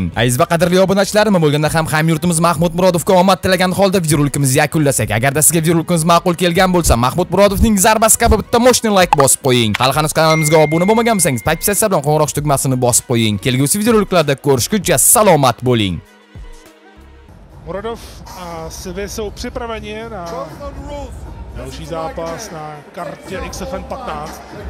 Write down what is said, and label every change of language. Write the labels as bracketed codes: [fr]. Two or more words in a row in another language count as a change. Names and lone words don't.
[uz] Aziz va qadrli obunachilarim, bo'lganda ham hamyurtimiz Mahmud Murodovga omad tilagan holda videorolikimizni yakunlasak. Agarda sizga videorolikimiz ma'qul kelgan bo'lsa, Mahmud Murodovning zarbasi kabi bitta moshning like bosib qo'ying. Hali hanuz kanalimizga obuna bo'lmagan bo'lsangiz, podpisatsiya bilan qo'ng'iroq tugmasini bosib qo'ying. Kelgusi videoroliklarda ko'rishguncha salomat bo'ling. [cs] Murodov a Sivy jsou připraveni na další zápas na kartě XFN 15.